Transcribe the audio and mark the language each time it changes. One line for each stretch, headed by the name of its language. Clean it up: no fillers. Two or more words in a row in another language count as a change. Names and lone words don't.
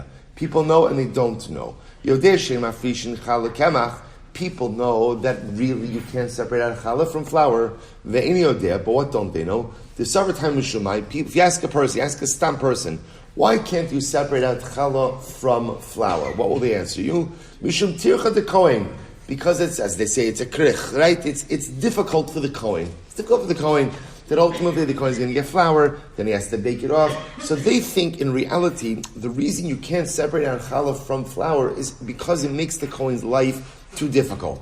English: People know and they don't know.
Hebrew: יודע שאין מפרישין חלה קמח.
English: People know that really you can't separate out challah from flour.
Hebrew: ואין יודע.
English: But what don't they know? The Sora Wolasky. If you ask a person, ask a stam person, why can't you separate out challah from flour? What will they answer you?
Hebrew: משום טרחא דכהן.
English: Because it's, as they say, it's a krich, right? It's difficult for the Kohen. It's difficult for the Kohen that ultimately the Kohen is going to get flour, then he has to bake it off. So they think, in reality, the reason you can't separate out challah from flour is because it makes the Kohen's life too difficult.